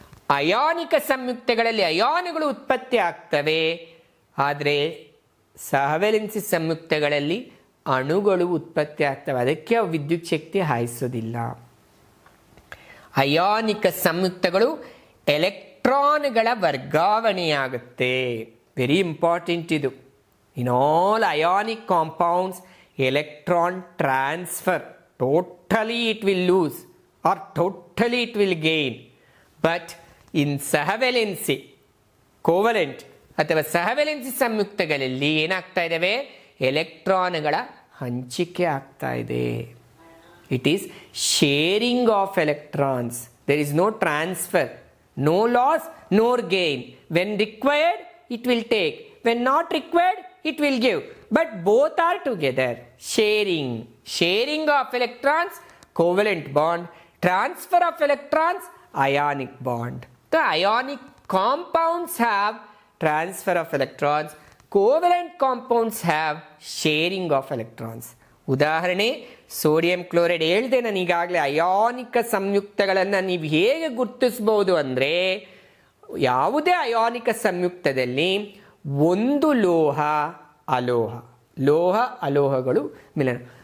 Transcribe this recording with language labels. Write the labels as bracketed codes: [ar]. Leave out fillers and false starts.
[kn] ಅಯಾನಿಕ ಸಂಯುಕ್ತಗಳಲ್ಲಿ ಅಯಾನುಗಳು ಉತ್ಪತ್ತಿ ಆಗ್ತವೆ, ಆದರೆ ಸಹವೆಲೆನ್ಸಿ ಸಂಯುಕ್ತಗಳಲ್ಲಿ ಅಣುಗಳು ಉತ್ಪತ್ತಿ ಆಗ್ತವೆ, ಅದಕ್ಕೆ ಅವು ವಿದ್ಯುತ್ ಶಕ್ತಿ ಹಾಯಿಸೋದಿಲ್ಲ. ಅಯಾನಿಕ ಸಂಯುಕ್ತಗಳು ಎಲೆಕ್ಟ್ರಾನ್ಗಳ ವರ್ಗಾವಣೆಯಾಗುತ್ತೆ, [en] very important [kn] ಇದು. [en] In all ionic compounds electron transfer, totally it will lose or totally it will gain. But in [kn] ಸಹವೆಲೆನ್ಸಿ covalent ಅಥವಾ ಸಹವೆಲೆನ್ಸಿ ಸಂಯುಕ್ತಗಳಲ್ಲಿ ಏನಾಗ್ತಾ ಇದ್ದಾವೆ? ಎಲೆಕ್ಟ್ರಾನ್ಗಳ ಹಂಚಿಕೆ ಆಗ್ತಾ ಇದೆ. [en] It is sharing of electrons. There is no transfer, no loss, no gain. When required it will take, when not required it will give, but both are together. Sharing of electrons, covalent bond. Transfer of electrons, ionic bond. The ionic compounds have transfer of electrons, covalent compounds have sharing of electrons. [kn] ಉದಾಹರಣೆ sodium chloride ಹೇಳಿದೆ ನಾನು ಈಗಾಗಲೇ. ಅಯಾನಿಕ ಸಂಯುಕ್ತಗಳನ್ನು ನೀವು ಹೇಗೆ ಗುರುತಿಸಬಹುದು ಅಂದರೆ, ಯಾವುದೇ ಅಯಾನಿಕ ಸಂಯುಕ್ತದಲ್ಲಿ ಒಂದು ಲೋಹ ಅಲೋಹ, ಲೋಹ ಅಲೋಹಗಳು ಮಿಲನ.